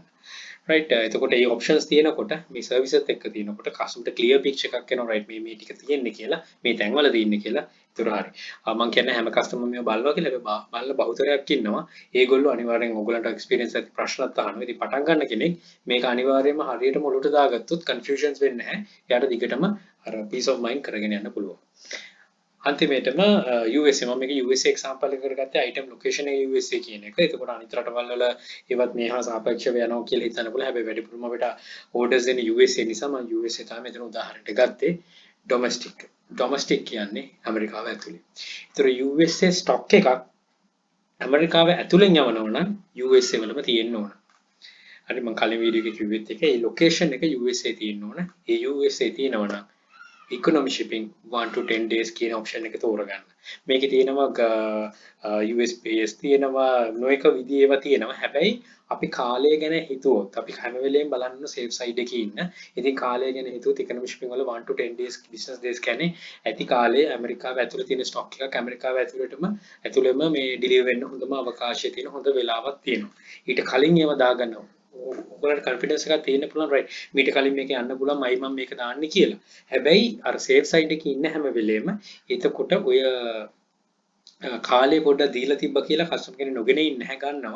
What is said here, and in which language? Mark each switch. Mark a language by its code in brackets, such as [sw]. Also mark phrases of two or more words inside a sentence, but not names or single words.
[si] right එතකොට මේ options තියෙනකොට මේ services එක්ක තියෙනකොට customer [en] clear picture [si] එකක් එනවා right මේ ටික තියෙන්නේ කියලා මේ තැන්වල තියෙන්නේ කියලා. ඒතර හරි. මම කියන්නේ හැම customer මේව බලනවා කියලා බලන බහුතරයක් ඉන්නවා. ඒගොල්ලෝ අනිවාර්යෙන් ඔයගොල්ලන්ට experience ඇති ප්‍රශ්නත් අහනවා. ඉතින් පටන් ගන්න කෙනෙක් මේක අනිවාර්යයෙන්ම හරියටම ඔලුවට දාගත්තොත් confusions වෙන්නේ නැහැ. එයාට දිගටම අර [en] peace of mind [si] කරගෙන යන්න පුළුවන්. අන්තිමේටම USA මම මේක USA එක්සැම්පල් එකකට ගත්තේ [en] item location [si] එක USA කියන එක. එතකොට අනිත් රටවල් වල ඒවත් මේහා සාපේක්ෂව යනවා කියලා හිතන්න පුළුවන්. හැබැයි වැඩිපුරම අපිට orders එන්නේ USA නිසා මම USA තමයි මෙතන උදාහරණයක් ගත්තේ. Domestic කියන්නේ ඇමරිකාව ඇතුලේ. ඒතර USA stock එකක් ඇමරිකාව ඇතුලෙන් යවනවා නම් USA වලම තියෙන්න ඕන. හරි මම කලින් වීඩියෝ එකේ කිව්වෙත් එක ඒ ලොකේෂන් එක USA තියෙන්න ඕන. ඒ USA තියෙනවා නම් [en] economy shipping 1 to 10 days [si] කියන option එක තෝරගන්න. මේකේ තියෙනවා USPS තියෙනවා නොඑක විදිහේ ඒවා තියෙනවා. හැබැයි අපි කාලය ගැන හිතුවොත් අපි හැම වෙලේම බලන්න [en] safe side [si] එකේ ඉන්න. ඉතින් කාලය ගැන හිතුවොත් [en] economy shipping [si] වල [en] 1 to 10 days business days [si] කියන්නේ ඇති කාලේ ඇමරිකාව ඇතුළේ තියෙන stock එකක් ඇමරිකාව ඇතුළෙම මේ deliver වෙන්න හොඳම අවකාශය තියෙන හොඳ වෙලාවක් තියෙනවා. ඊට කලින් ඒවා දාගන්නවා. ඔයාලට confidence එකක් තියෙන්න පුළුවන් right මීට කලින් මේක යන්න පුළුවන් මම මේක දාන්නේ කියලා. හැබැයි අර [en] safe side [si] එකේ ඉන්න හැම වෙලේම එතකොට ඔය කාලේ පොඩ්ඩක් දීලා තිබ්බා කියලා කස්ටමර් කෙනෙක් නොගෙන ඉන්න හැ ගන්නවා.